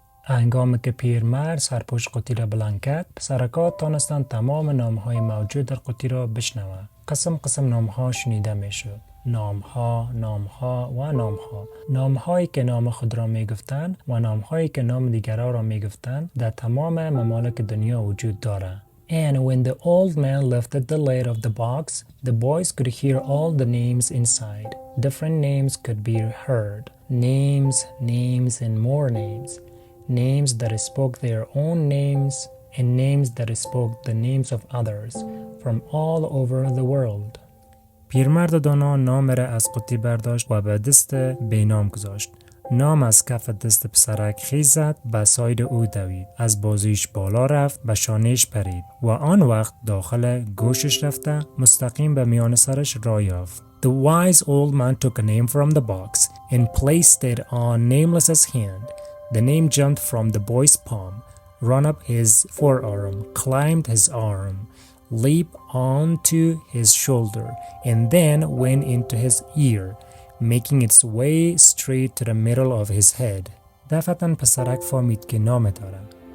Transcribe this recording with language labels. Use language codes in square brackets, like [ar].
[fa] هنگامی که پیرمرد سرپوش قوطی را بلند کرد، پسرک‌ها تانستند تمام نام‌های موجود در قوطی را بشنوند. قسم نام‌ها شنیده می‌شد. نام‌ها و نام‌ها. نام‌هایی که نام خود را می‌گفتند و نام‌هایی که نام دیگران را می‌گفتند در تمام ممالک دنیا وجود دارد. [en] And when the old man lifted the lid of the box, the boys could hear all the names inside. Different names could be heard. Names and more names. Names that spoke their own names and names that spoke the names of others from all over the world. [fa] پیرمرد دانا نام را از قوطی برداشت و به دست بینام گذاشت. نام از کف دست پسرک خیز زد، به ساید او دوید. از بازویش بالا رفت، به شانهش پرید و آن وقت داخل گوشش رفته مستقیم به میان سرش را یافت. [en] The wise old man took a name from the box and placed it on Nameless's hand. The name jumped from the boy's palm, ran up his forearm, climbed his arm, leaped onto his shoulder, and then went into his ear, making its way straight to the middle of his head. [fa] دفعتاً پسرک فهمید که نام دارد.